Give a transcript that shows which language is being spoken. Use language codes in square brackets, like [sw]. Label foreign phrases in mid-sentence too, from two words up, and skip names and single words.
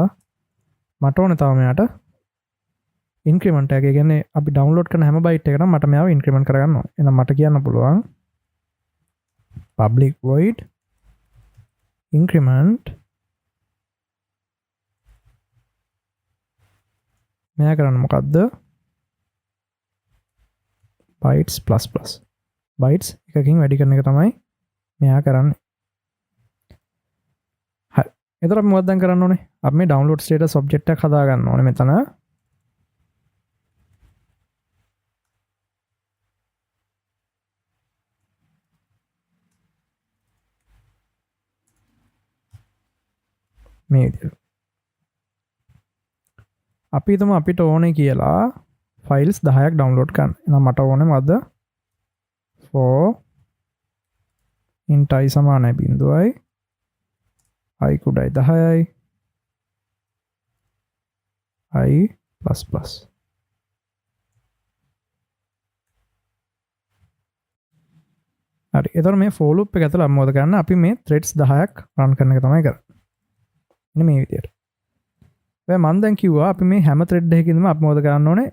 [si] මට ඕනේ තව මෙයාට ඉන්ක්‍රිමන්ට් එක. ඒ කියන්නේ අපි ඩවුන්ලෝඩ් කරන හැම බයිට් එකකටම මට මෙයාව ඉන්ක්‍රිමන්ට් කරගන්න ඕනේ. එහෙනම් මට කියන්න පුළුවන් [en] public void increment [si] මෙයා කරන්න මොකද්ද? [en] bytes plus plus bytes [si] එකකින් වැඩි කරන එක තමයි මෙයා කරන්නේ. හරි. එතකොට අපි මොකක්ද දැන් කරන්න ඕනේ? අපි මේ [en] download status object [si] එකක් හදා ගන්න ඕනේ මෙතන. මේ විදිහට. අපි හිතමු අපිට ඕනේ කියලා ෆයිල්ස් 10ක් ඩවුන්ලෝඩ් කරන්න. එහෙනම් මට ඕනේ මොකද්ද? [en] for int i [si] සමානයි 0යි i කුඩයි 10යි [en] i plus plus. [si] හරි. එතකොට මේ [en] for loop [si] එක ඇතුළේ අපි මොකද කරන්නේ? අපි මේ threads 10ක් run කරන එක තමයි කරන්නේ. මේ විදියට. මම දැන් කිව්වා අපි මේ හැම thread එකකින්ම අපි මොකද කරන්න ඕනේ?